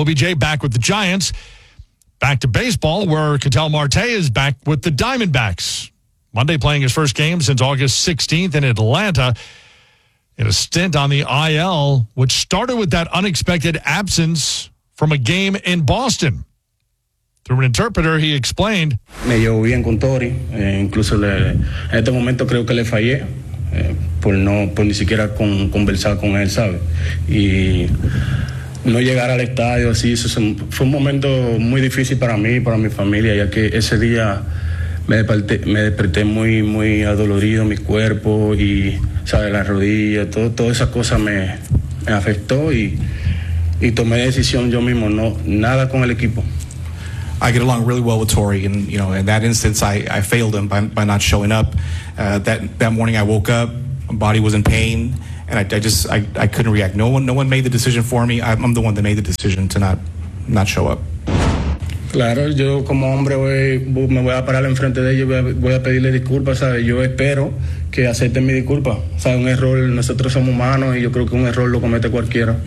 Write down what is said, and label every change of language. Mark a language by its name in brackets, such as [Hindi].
[English] OBJ back with the Giants. Back to baseball, where Ketel Marte is back with the Diamondbacks. Monday playing his first game since August 16th in Atlanta in a stint on the IL, which started with that unexpected absence from a game in Boston. Through an interpreter, he explained, [Spanish] me llevo bien con Tori. Incluso en este momento creo que le fallé. Por ni siquiera conversar con él, ¿sabe? Y no llegar al estadio, así, eso fue un momento muy difícil para mí y para mi familia, ya que ese día me desperté muy, muy adolorido, mi cuerpo y, ¿sabe? La rodilla, todas esas cosas me afectó y tomé decisión yo mismo, no, nada con el equipo. [English] I get along really well with Torrey, and you know, in that instance, I failed him by not showing up. That morning, I woke up, my body was in pain, and I just couldn't react. No one made the decision for me. I'm the one that made the decision to not show up. [Spanish] Claro, yo como hombre me voy a parar enfrente de ellos, voy a pedirle disculpas, sabes. Yo espero que acepten mi disculpa. O sea, un error, nosotros somos humanos, y yo creo que un error lo comete cualquiera.